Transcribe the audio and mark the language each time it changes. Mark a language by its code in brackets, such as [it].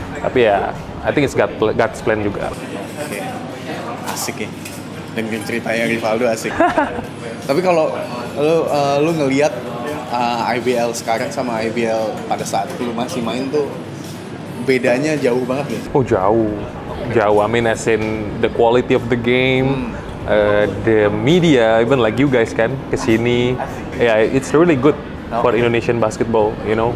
[id] Tapi ya, [en] I think it's God's plan juga. [id] Oke. Asik ya. Dengerin ceritanya Rivaldo asik. Tapi kalau lu ngelihat IBL sekarang sama IBL pada saat lu masih main tuh bedanya jauh banget ya? Oh jauh. [en] I mean as in the quality of the game, the media, even like you guys [id] kan kesini, ya [en] it's really good for Indonesian basketball, you know.